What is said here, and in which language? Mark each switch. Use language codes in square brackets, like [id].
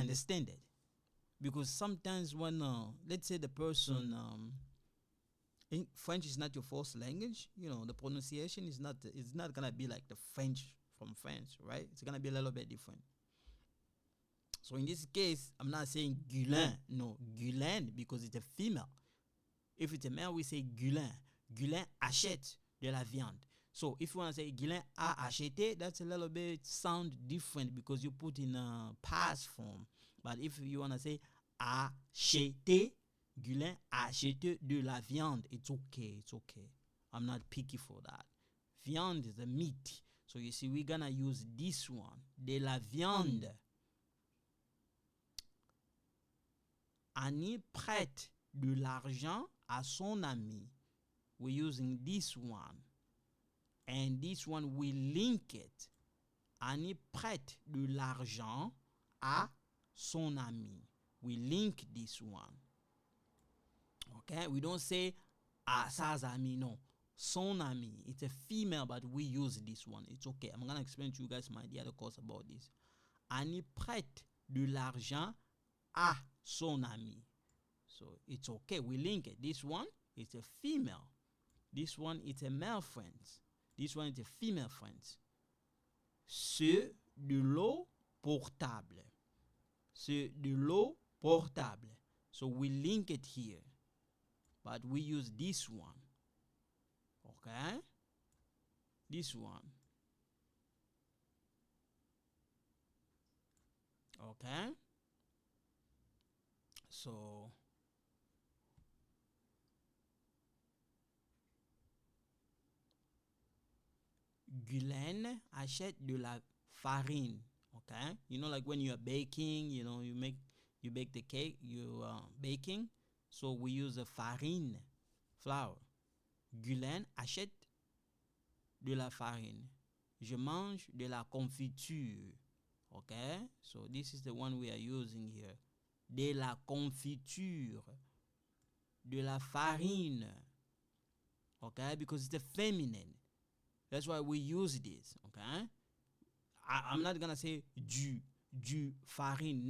[en] I understand it, because sometimes when let's say the person French is not your first language, you know, the pronunciation is not. It's not gonna be like the French from France, right? It's gonna be a little bit different. So in this case, I'm not saying Guylaine. No, Guylaine, because it's a female. If it's a male, we say Guylaine. [fr] Guylaine achète de la viande. [en] So if you want to say [fr] Guylaine a acheté, [en] that's a little bit sound different because you put in a past form. But if you want to say acheté, [fr] Guylaine a acheté de la viande, [en] it's okay, it's okay. I'm not picky for that. Viande is a meat. So you see, we're going to use this one, [fr] de la viande. Annie prête de l'argent à son ami. [en] we're using this one. And this one, we link it. [fr] Annie prête de l'argent à son ami. [en] We link this one. Okay? We don't say [fr] à sa ami, [en] no. [fr] Son ami. [en] It's a female, but we use this one. It's okay. I'm going to explain to you guys my idea, of course, about this. [fr] Annie prête de l'argent à son ami. [en] So it's okay. We link it. This one is a female. This one is a male friend. This one is a female friend. [fr] C'est de l'eau portable. C'est de l'eau portable. [en] So we link it here. But we use this one. Okay? This one. Okay? [fr] So Guylaine achète de la farine. [en] Okay? You know, like when you're baking, you know, you bake the cake, you baking. So we use the farine, flour. [fr] Guylaine achète de la farine. Je mange de la confiture. [en] Okay? So this is the one we are using here. [fr] De la confiture. De la farine. [en] Okay? Because it's the feminine. That's why we use this. Okay? I'm not going to say [fr] du farine.